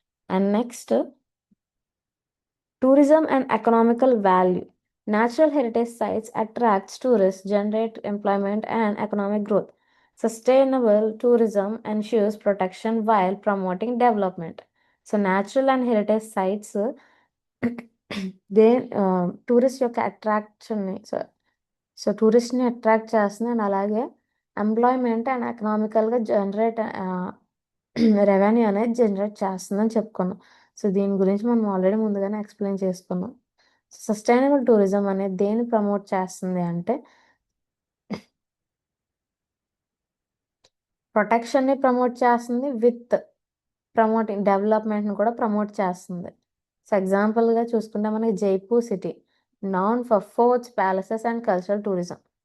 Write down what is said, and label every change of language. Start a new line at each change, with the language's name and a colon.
English: And next tourism and economical value. Natural heritage sites attracts tourists, generate employment and economic growth. Sustainable tourism ensures protection while promoting development. So natural and heritage sites
Telugu: they tourist యొక్క అట్రాక్షన్ని so టూరిస్ట్ని attract చేస్తుంది and అలాగే employment and ఎకనామికల్గా generate revenue అనేది generate చేస్తుందని చెప్పుకున్నాం. So దీని గురించి మనం already ముందుగానే ఎక్స్ప్లెయిన్ చేసుకున్నాం. సస్టైనబుల్ టూరిజం అనేది దేన్ని ప్రమోట్ చేస్తుంది అంటే ప్రొటెక్షన్ని ప్రమోట్ చేస్తుంది విత్ ప్రమోటింగ్ డెవలప్మెంట్ని కూడా ప్రమోట్ చేస్తుంది. సో ఎగ్జాంపుల్గా చూసుకుంటే మనకి Jaipur city
English: known for forts, palaces and cultural tourism.